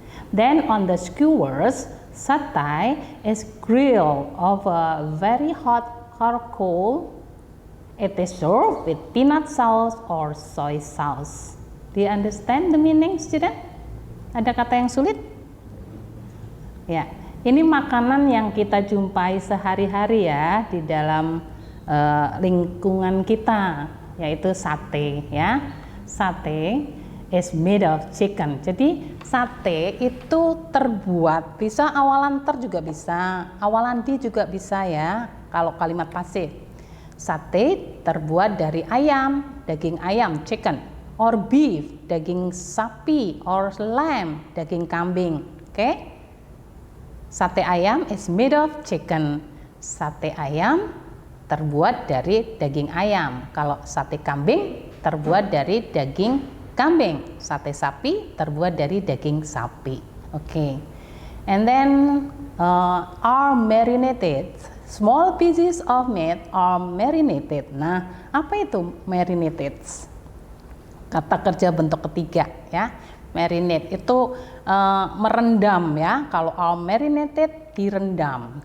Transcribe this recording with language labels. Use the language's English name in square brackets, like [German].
[English] Then on the skewers, satay is grilled over very hot charcoal. It is served with peanut sauce or soy sauce. Do you understand the meaning, student? [Indonesian] Ada kata yang sulit? Ya, ini makanan yang kita jumpai sehari-hari ya di dalam lingkungan kita, yaitu sate ya. [English] Sate is made of chicken. [Indonesian] Jadi sate itu terbuat, bisa awalan ter juga bisa, awalan di juga bisa ya. Kalau kalimat pasif, sate terbuat dari ayam, daging ayam, [English] chicken, or beef, [Indonesian] daging sapi, [English] or lamb, [Indonesian] daging kambing. Oke? [English] Sate ayam is made of chicken. [Indonesian] Sate ayam terbuat dari daging ayam. Kalau sate kambing terbuat dari daging kambing. Sate sapi terbuat dari daging sapi. [English] Oke. And then are marinated. Small pieces of meat are marinated. [Indonesian] Nah, apa itu marinated? Kata kerja bentuk ketiga ya. Marinate itu merendam ya. Kalau are marinated direndam.